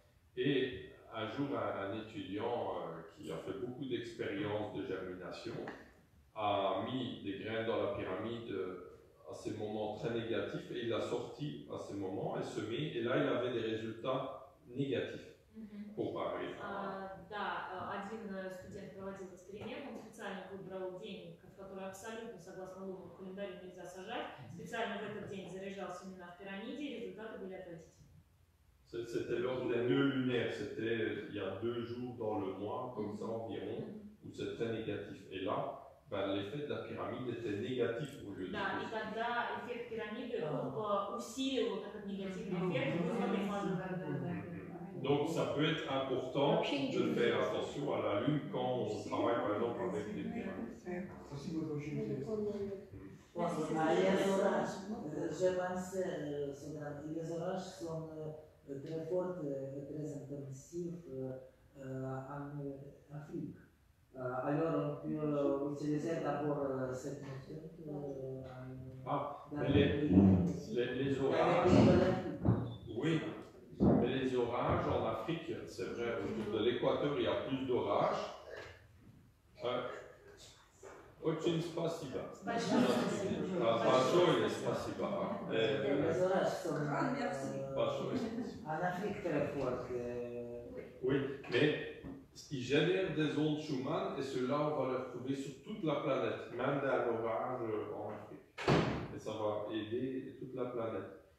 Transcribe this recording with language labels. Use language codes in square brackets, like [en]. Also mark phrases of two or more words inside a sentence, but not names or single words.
[fr] Et un jour, un étudiant qui a fait beaucoup d'expériences de germination a mis des graines dans la pyramide à ces moments très négatifs et il l'a sorti à ces moments et semé, et là il avait des résultats négatifs comparés. [ru] Да, один студент проводил эксперимент, он специально выбрал день, в который абсолютно, согласно лунному календарю, нельзя сажать, специально в этот день заряжал семена в пирамиде, и результаты были отвратительные. [fr] C'était lors des nœuds lunaires, c'était il y a 2 jours dans le mois, comme ça environ, où c'est très négatif. Et là, l'effet de la pyramide était négatif au lieu de Да, и тогда эффект пирамиды усилил вот этот негативный эффект, вызванный фазой. Donc ça peut être important de faire attention à la lune quand on travaille par exemple avec les pyramides. [ru] Спасибо, это очень интересно. [fr] Je pensais, les orages sont très forts et très intensifs en Afrique. Alors on peut utiliser d'abord cette méthode les orages, oui, mais les orages en Afrique, c'est vrai, autour de l'équateur il y a plus d'orages. [ru] Очень спасибо. Большое спасибо. [fr] Les orages sont en Afrique très forts. Oui, mais ils génèrent des ondes Schumann et ceux-là, on va les retrouver sur toute la planète, même d'un orage en Afrique. Et ça va aider toute la planète.